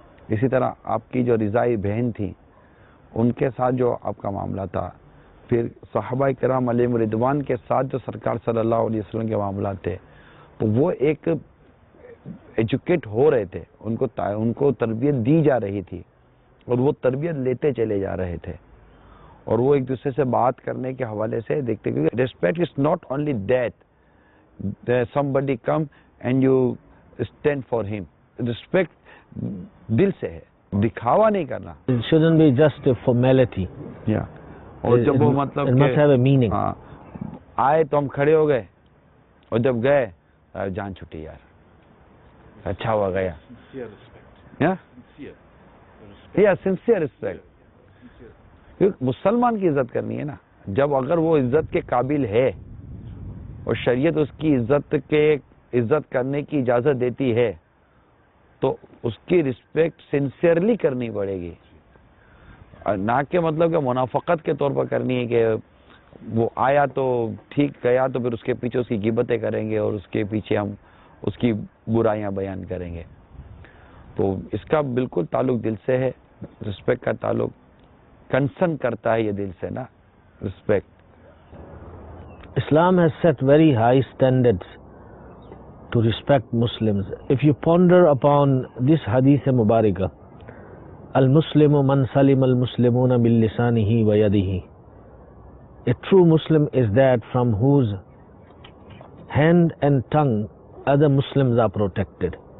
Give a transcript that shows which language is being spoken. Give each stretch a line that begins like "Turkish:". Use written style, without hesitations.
Hindi: इसी तरह आपकी जो रिज़ाई बहन थी, उनके साथ जो आपका मामला था, फिर सहाबा किराम अलैहिम रिदवान के साथ जो सरकार सल्लल्लाहु अलैहि वसल्लम के मामला थे, तो वो एक एजुकेट हो रहे थे, उनको तरबियत दी जा रही थी और वो तरबियत लेते चले जा रहे थे, और वो एक दूसरे से बात करने के हवाले से देखते, क्योंकि
English: Respect is not only that somebody come and you stand for him.
Hindi: Respect दिल से है, दिखावा नहीं करना.
English: It shouldn't be just a formality.
Hindi: Yeah. और जब वो मतलब
English: it must have a meaning.
Hindi: आए तो हम खड़े हो गए, और जब गए जान छुट्टी यार, अच्छा हुआ गया. Sincere respect. क्योंकि मुसलमान की इज्जत करनी है ना. जब अगर वो इज्जत के काबिल है और शरीयत उसकी इज्जत करने की इजाजत देती है, तो उसकी रिस्पेक्ट सिंसियरली करनी पड़ेगी, ना कि मतलब कि मुनाफकत के तौर पर करनी है कि वो आया तो ठीक, गया तो फिर उसके पीछे उसकी गिबतें करेंगे और उसके पीछे हम उसकी बुराइयां बयान करेंगे। तो इसका बिल्कुल ताल्लुक दिल से है, रिस्पेक्ट का ताल्लुक कंसर्न करता है ये दिल से ना, respect.
English: Islam has set very high standards to respect Muslims. If you ponder upon this hadith mubarakah,
Arabic: al-Muslimu man salima al-Muslimuna bil lisanihi wa yadihi.
English: A true Muslim is that from whose hand and tongue other Muslims are protected.